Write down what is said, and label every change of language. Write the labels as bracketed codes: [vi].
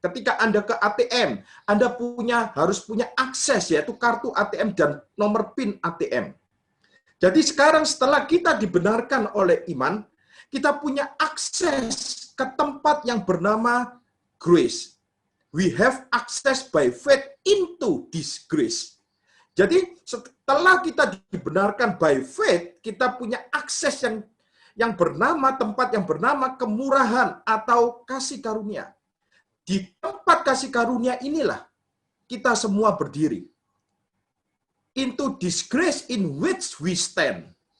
[id] Ketika Anda ke ATM, Anda harus punya akses, yaitu kartu ATM dan nomor PIN ATM. Jadi sekarang setelah kita dibenarkan oleh iman, kita punya akses ke tempat yang bernama grace. [en] We have access by faith into this grace. [id] Jadi setelah kita dibenarkan [en] by faith, [id] kita punya akses yang bernama, tempat yang bernama kemurahan atau kasih karunia. Di tempat kasih karunia inilah kita semua berdiri. [en] Into this grace in which we stand.